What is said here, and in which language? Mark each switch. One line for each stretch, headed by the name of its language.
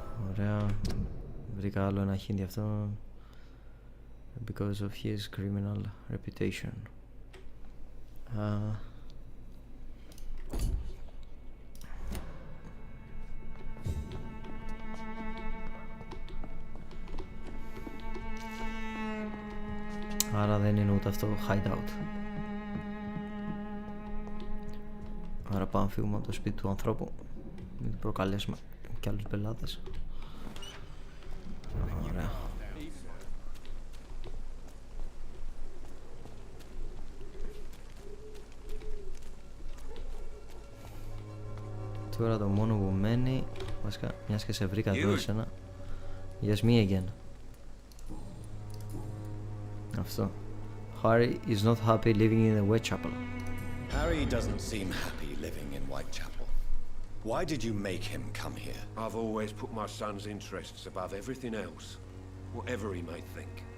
Greek: Ωραία. Βρήκα άλλο ένα χίντι αυτό.
English: Because of his criminal reputation.
Greek: Άρα δεν είναι ούτε αυτό hideout. Άρα πάμε φύγουμε από το σπίτι του ανθρώπου. Μην προκαλέσουμε και άλλους πελάτες. Ωραία. Τώρα το μόνο που μένει, βασικά μιας και σε βρήκα εδώ εσένα.
English: Yes, me again.
Greek: Αυτό.
English: Harry is not happy living in the Whitechapel. Harry doesn't seem happy living in Whitechapel. Why did you make him come here? I've always put my son's interests above everything else, whatever he may think.